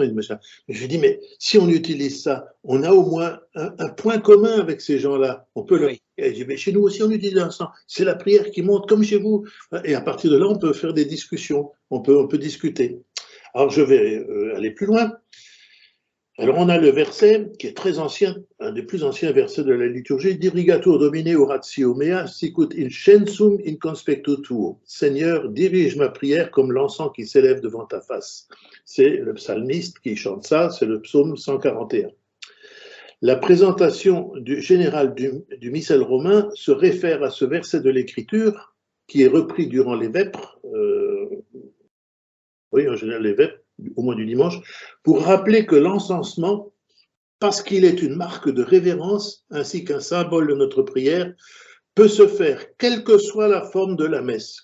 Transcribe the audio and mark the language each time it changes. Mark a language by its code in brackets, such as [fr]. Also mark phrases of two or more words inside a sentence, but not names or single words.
[fr] Et je dis, mais si on utilise ça, on a au moins un point commun avec ces gens-là. On peut Oui. Et je dis, mais chez nous aussi, on utilise l'encens. C'est la prière qui monte comme chez vous. Et à partir de là, on peut faire des discussions, on peut discuter. Alors, je vais aller plus loin. Alors on a le verset qui est très ancien, un des plus anciens versets de la liturgie, [la] Dirigatur Domine oratio mea, sicut incensum in conspectu tuo. [fr] Seigneur, dirige ma prière comme l'encens qui s'élève devant ta face. C'est le psalmiste qui chante ça, c'est le psaume 141. La présentation générale du missel romain se réfère à ce verset de l'Écriture qui est repris durant les vêpres, oui, en général les vêpres, au moins du dimanche, pour rappeler que l'encensement, parce qu'il est une marque de révérence ainsi qu'un symbole de notre prière, peut se faire quelle que soit la forme de la messe.